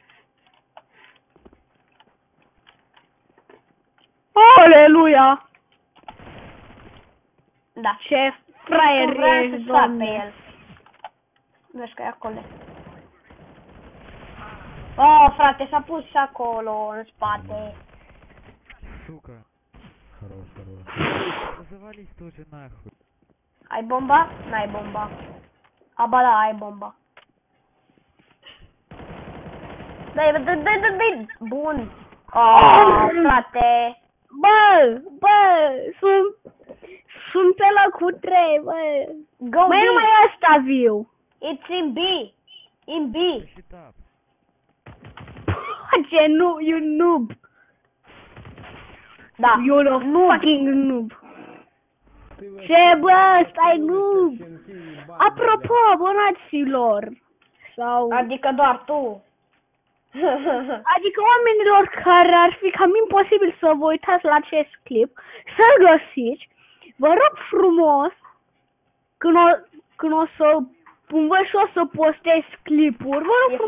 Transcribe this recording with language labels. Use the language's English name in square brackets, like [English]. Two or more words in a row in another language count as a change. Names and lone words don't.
[Romanian] Aleluia! Da. Ce fraier Nu vreau ești, să sar pe domne. el. Vezi că e acolo. Oh, frate, s-a pus și acolo, în spate. [Russian] Сука. Завались ты уже нахуй. [Romanian] Ai bomba? N-ai bomba. Aba da, ai bomba. Dai. Bun. Oh, frate. Bă, sunt pe locul 3, bă. Go Mai B. numai ăsta viu. [English] It's in B. In B. Shit up. [Romanian] Ce nu, [English] you noob. [Romanian] Da. [English] You're a fucking noob. [Romanian] Ce bă, stai noob. Apropo, abonaților. Sau... Adică doar tu. Adică oamenilor care ar fi cam imposibil să vă uitați la acest clip, să-l găsiți, vă rog frumos, când o să cumva și o să postez clipuri, vă rog